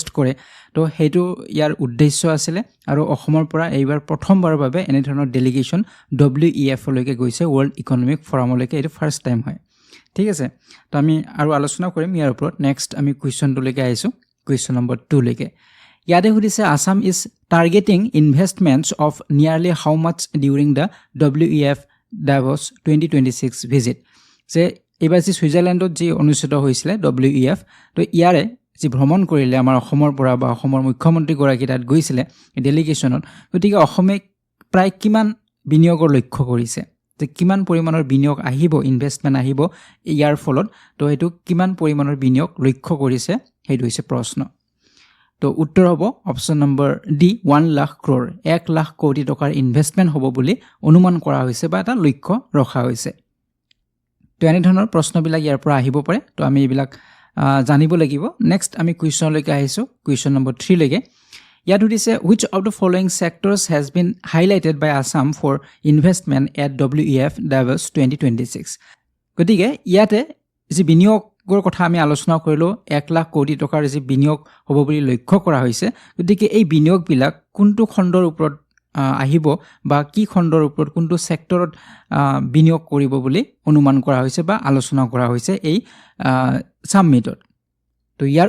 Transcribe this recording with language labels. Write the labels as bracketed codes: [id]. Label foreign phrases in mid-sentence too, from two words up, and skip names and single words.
[as] কৰে তো হেতু ইয়াৰ উদ্দেশ্য আছিল আৰু অসমৰ পৰা এইবাৰ প্ৰথমবাৰৰ বাবে এনে ধৰণৰ ডেলিগেশ্যন WEF লৈকে গৈছে ওয়াৰ্ল্ড ইকনমিক ফোৰামলৈকে এটো [en] first time [as] হয় ঠিক আছে তো আমি আৰু আলোচনা কৰিম ইয়াৰ ওপৰত নেক্সট আমি কুৱেশ্চনটো লৈকে আইছো [en] question number [as] 2 লৈকে ইয়াতে সুধিছে [en] Assam is targeting investments of nearly how much during the WEF Davos [as] 2026 ভিজিট যে এবাৰ যি সুইজাৰলেণ্ডত যি অনুষ্ঠিত হৈছিল WEF তো ইয়াৰে যি ভ্ৰমণ কৰিলে আমাৰ অসমৰ পৰা বা অসমৰ মুখ্যমন্ত্ৰী গৰাকী তাত গৈছিল ডেলিগেশ্যনত গতিকে অসমে প্ৰায় কিমান বিনিয়োগৰ লক্ষ্য কৰিছে যে কিমান পৰিমাণৰ বিনিয়োগ আহিব ইনভেষ্টমেন্ট আহিব ইয়াৰ ফলত তো হেতু কিমান পৰিমাণৰ বিনিয়োগ লক্ষ্য কৰিছে হেতু হৈছে প্ৰশ্ন তো উত্তৰ হ'ব [en] option number D [as] 1 লাখ ক্ৰোৰ 1 লাখ কোটি টকাৰ ইনভেষ্টমেন্ট হ'ব বুলি অনুমান কৰা হৈছে বা এটা লক্ষ্য ৰখা হৈছে তো এনে ধৰণৰ প্ৰশ্নবিলাক ইয়াৰ পৰা আহিব পাৰে তো আমি এইবিলাক জানিব লাগিব নেক্সট আমি কুৱেশ্চন লৈকে আহিছো [en] question number [as] 3 লৈকে ইয়াত সুধিছে [en] which of the following sectors has been highlighted by Assam for investment at WEF Davos 2026 [as] গতিকে ইয়াতে যি বিনিয়োগৰ কথা আমি আলোচনা কৰিলো 1 লাখ কোটি টকাৰ যি বিনিয়োগ হ'ব বুলি লক্ষ্য কৰা হৈছে গতিকে এই বিনিয়োগ বিলাক কোনটো খণ্ডৰ ওপৰত আহিব বা কি খণ্ডৰ ওপৰত কোনটো সেক্টৰত বিনিয়োগ কৰিব বুলি অনুমান কৰা হৈছে বা আলোচনা কৰা হৈছে এই সামিটত তো ইয়াৰ